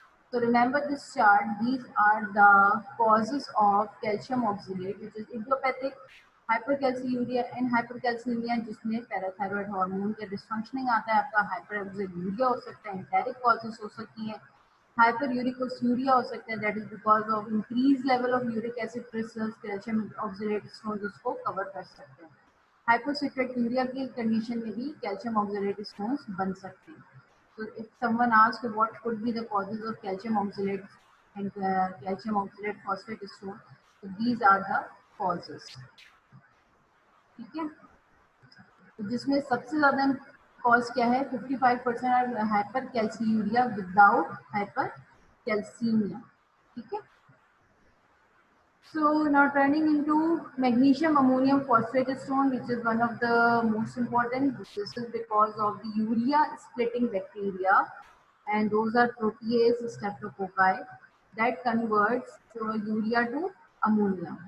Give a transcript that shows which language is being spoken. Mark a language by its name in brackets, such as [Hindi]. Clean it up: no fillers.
[English] So remember this chart. These are the causes of calcium oxalate, which is idiopathic, hypercalciuria and hypercalcemia, [Hindi] जिसमें parathyroid hormone के dysfunctioning आता है. आपका हाइपरऑक्सीलूरिया हो सकता है, एंटेरिक कॉजेस हो सकती हैं, हाइपरयूरिकोसूरिया हो सकता है, [English] that is because of increase level of uric acid crystals, [Hindi] calcium oxalate stones उसको कवर कर सकते हैं. हाइपोसिट्रेक्यूरिया की कंडीशन में भी कैल्शियम ऑक्सलेट स्टोन्स बन सकते हैं. [English] So if someone asks what could be the causes of calcium oxalate and calcium oxalate phosphate stone, so these are the causes. [Hindi] ठीक है, तो जिसमें सबसे ज्यादा कॉज क्या है, 55% हाइपर कैल्सियूरिया विदाउट हाइपर कैल्सीमिया. ठीक है. [English] So now turning into magnesium ammonium phosphate stone, which is one of the most important. This is because of the urea splitting bacteria, and those are protease streptococci that converts urea to ammonia.